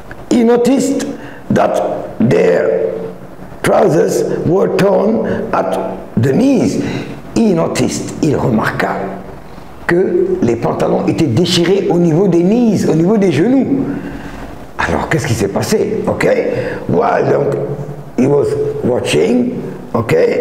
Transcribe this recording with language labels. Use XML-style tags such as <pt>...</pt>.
<en>He noticed that their trousers were torn at the knees.</en> <fr>Il remarqua que les pantalons étaient déchirés au niveau des knees, au niveau des genoux. Alors, qu'est-ce qui s'est passé? Ok?</fr> <en>While donc, he was watching, ok?</en>